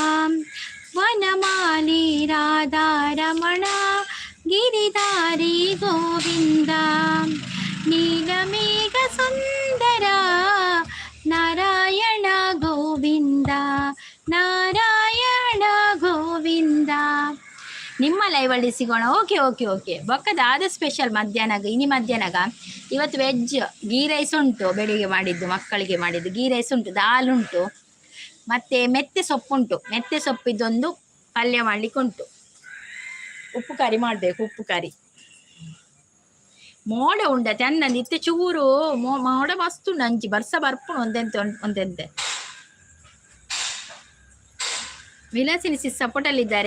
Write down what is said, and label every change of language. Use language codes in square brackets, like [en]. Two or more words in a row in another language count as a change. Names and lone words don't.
[kn] ವನಮಾಲಿ ರಾಧಾ ರಮಣ ಗಿರಿಧಾರಿ ಗೋವಿಂದ, ನೀಲಮೇಘ ಸುಂದರ ನಾರಾಯಣ ಗೋವಿಂದ ನಾರಾಯಣ ಗೋವಿಂದ. ನಿಮ್ಮ ಲೈವಲ್ಲಿ ಸಿಗೋಣ. [en] okay okay okay. [tcy] ಬೊಕ್ಕದಾದ ಸ್ಪೆಷಲ್ ಮಧ್ಯಾಹ್ನಗ ಇನಿ ಮಧ್ಯಾಹ್ನಗ [kn] ಇವತ್ತು [en] veg ghee rice [kn] ಉಂಟು, ಬೆಳಿಗ್ಗೆ ಮಾಡಿದ್ದು ಮಕ್ಕಳಿಗೆ ಮಾಡಿದ್ದು [en] ghee rice [kn] ಉಂಟು, ದಾಲ್ ಉಂಟು, ಮತ್ತು ಮೆತ್ತೆ ಸೊಪ್ಪುಂಟು. ಮೆತ್ತೆ ಸೊಪ್ಪಿದ್ದೊಂದು ಪಲ್ಯ ಮಾಡಲಿಕ್ಕೆ ಉಂಟು. ಉಪ್ಪು ಕರಿ ಮಾಡಬೇಕು, ಉಪ್ಪು ಕರಿ. [tcy] ಮೋಡ ಉಂಡ ಚೆಂದ ಇತ್ತೆ ಚೂರು ಮೋಡ ಮಸ್ತ್ ಉಂಡು. ಅಂಚಿ ಬರ್ಸ ಬರ್ಪುಣು ಒಂದೆಂತೆ. [kn] ವಿಲಾಸಿನಿ ಸಿಸ್ ಸಪೋರ್ಟಲ್ಲಿದ್ದಾರೆ.